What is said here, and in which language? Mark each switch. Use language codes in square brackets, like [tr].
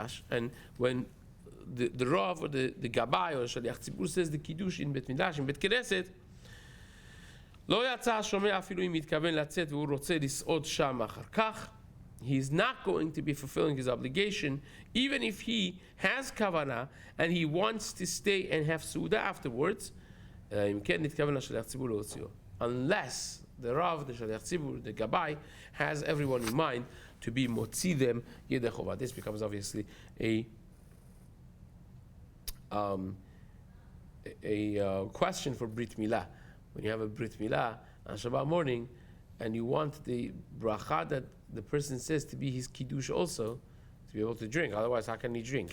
[en] And when the Rav or the Gabbai or Shaliach Tzibur says the Kiddush in Bet Midrash, in Bet Knesset, [he] לא יצא השומע אפילו אם מתכוון לצאת והוא רוצה לסעוד שם אחר כך. [en] He is not going to be fulfilling his obligation, even if he has kavanah and he wants to stay and have Suda afterwards. [he] אם כן נתכוון לשליח ציבור להוציאו. [en] Unless the Rav, the Shaliach Tzibur, the Gabbai, has everyone in mind to be motzi them yedei chova. This becomes obviously a question for Brit Milah. When you have a Brit Milah on Shabbat morning, and you want the bracha that the person says to be his kiddush also, to be able to drink. Otherwise, how can he drink?